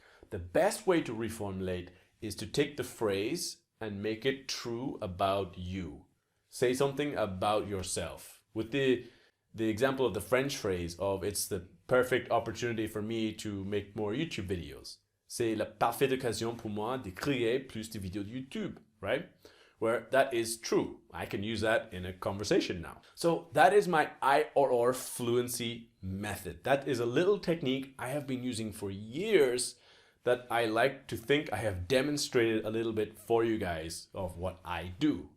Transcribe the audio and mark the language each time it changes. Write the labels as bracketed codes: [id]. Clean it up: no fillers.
[en] The best way to reformulate is to take the phrase and make it true about you. Say something about yourself. With the example of the French phrase of it's the perfect opportunity for me to make more YouTube videos. [fr] C'est la parfaite occasion pour moi de créer plus de vidéos de YouTube, right? [en] Where that is true. I can use that in a conversation now. So that is my IRR fluency method. That is a little technique I have been using for years that I like to think I have demonstrated a little bit for you guys of what I do.